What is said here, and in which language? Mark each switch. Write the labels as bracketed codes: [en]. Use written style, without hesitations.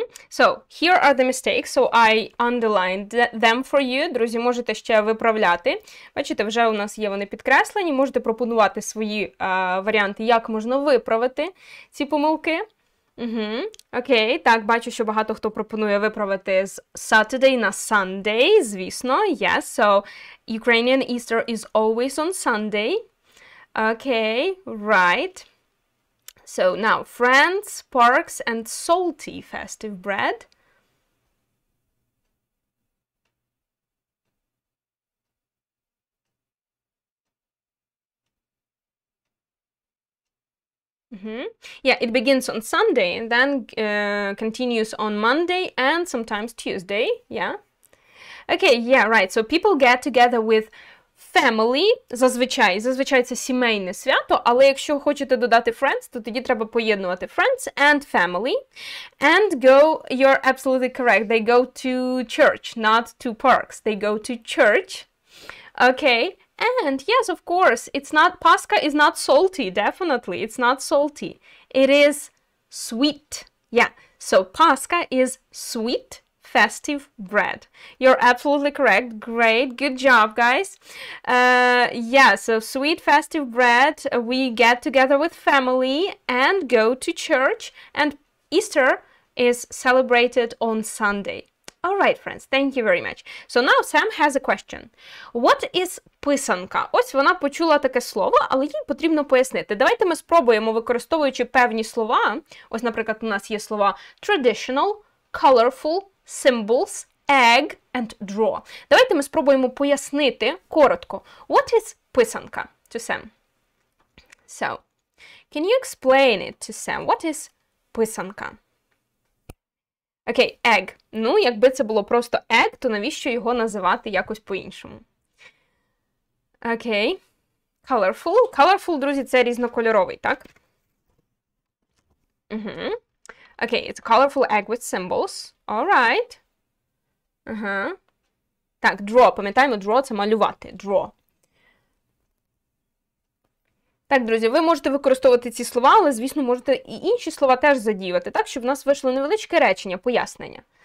[en] So, here are the mistakes, so I underlined them for you. [uk] Друзі, можете ще виправляти. Бачите, вже у нас є вони підкреслені. Можете пропонувати свої варіанти, як можна виправити ці помилки. Окей, так, бачу, що багато хто пропонує виправити з Saturday на Sunday, звісно. [en] Yes, so Ukrainian Easter is always on Sunday. Okay, right. So now, friends, parks, and salty festive bread. Yeah, it begins on Sunday and then continues on Monday and sometimes Tuesday. Yeah. Okay, yeah, right. So people get together with family, [uk] зазвичай це сімейне свято, але якщо хочете додати friends, то тоді треба поєднувати [en] friends and family. And go, you're absolutely correct, they go to church, not to parks, they go to church. Okay, and yes, of course, it's not, Pascha is not salty, definitely, it's not salty. It is sweet. Yeah, so Pascha is sweet festive bread. You're absolutely correct. Great. Good job, guys. Yeah, so sweet festive bread. We get together with family and go to church. And Easter is celebrated on Sunday. All right, friends. Thank you very much. So now Sam has a question. What is писанка? [uk] Ось вона почула таке слово, але їй потрібно пояснити. Давайте ми спробуємо, використовуючи певні слова. Ось, наприклад, у нас є слова traditional, colorful, symbols, egg and draw. Давайте ми спробуємо пояснити коротко. [en] What is писанка? To Sam. So, can you explain it to Sam? What is писанка? [uk] Окей, egg. Ну, якби це було просто egg, то навіщо його називати якось по-іншому? Окей. Colorful. Colorful, друзі, це різнокольоровий, так? [en] Окей, it's a colorful egg with symbols. Alright. [uk] Так, draw. Пам'ятаємо, draw – це малювати. [en] Draw. [uk] Так, друзі, ви можете використовувати ці слова, але, звісно, можете і інші слова теж задіювати, так, щоб в нас вийшло невеличке речення, пояснення.